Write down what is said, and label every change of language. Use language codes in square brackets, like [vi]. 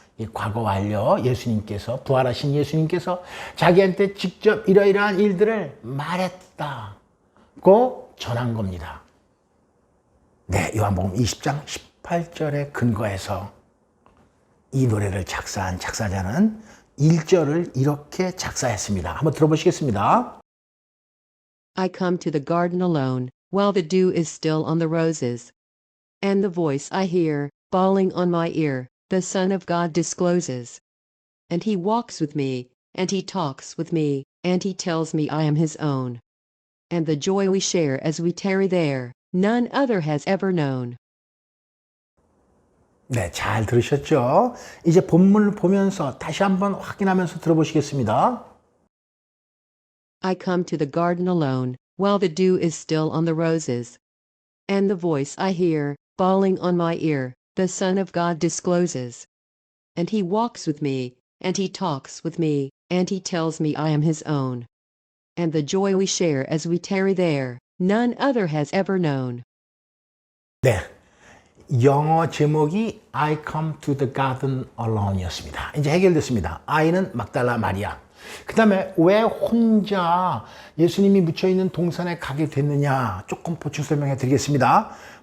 [ko] 이 과거 완료 예수님께서 부활하신 예수님께서 자기한테 직접 이러한 일들을 말했다고 전한 겁니다. 네, 요한복음 20장 18절에 근거해서 이 노래를 작사한 작사자는 1절을 이렇게 작사했습니다. 한번 들어보시겠습니다. [en] I come to the garden alone, while the dew is still on the roses. And the voice I hear, bawling on my ear, the Son of God discloses. And he walks with me, and he talks with me, and he tells me I am his own. And the joy we share as we tarry there, none other has ever known. [ko] 네, 잘 들으셨죠? 이제 본문을 보면서 다시 한번 확인하면서 들어보시겠습니다. [en] I come to the garden alone, while the dew is still on the roses. And the voice I hear, bawling on my ear, the Son of God discloses. And he walks with me, and he talks with me, and he tells me I am his own. And the joy we share as we tarry there, none other has ever known. [ko] 네, 영어 제목이 [en] I come to the garden alone [ko] 이었습니다. 이제 해결됐습니다. I는 막달라 마리아. 그 다음에 왜 혼자 예수님이 묻혀있는 동산에 가게 됐느냐 조금 보충 설명해 드리겠습니다.